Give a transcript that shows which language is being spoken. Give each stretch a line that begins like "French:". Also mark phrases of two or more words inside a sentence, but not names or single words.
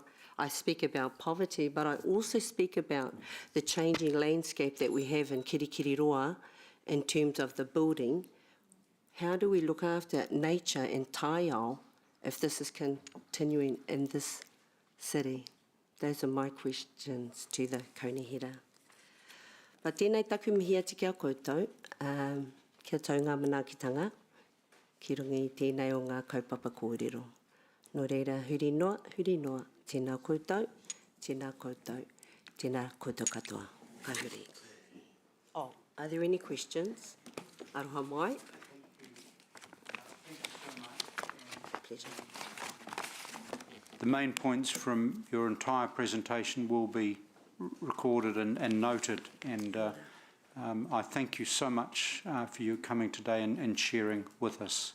English: I speak about poverty, but I also speak about the changing landscape that we have in Kirikiriroa in terms of the building. How do we look after nature and taiao if this is continuing in this city? Those are my questions to the Kaunihera.
Māori: Pa tēnei taku mihi ati kia koutou, kia tau ngā manaakitanga, ki runga i tēnei o ngā kaupapa kōrero. Nō reira, huri noa, tēnā koutou, tēnā koutou, tēnā koutou katoa. Ka huri.
English: Oh, are there any questions?
Māori: Aroha mai.
English: Pleasure. The main points from your entire presentation will be recorded and noted, and I thank you so much for you coming today and sharing with us.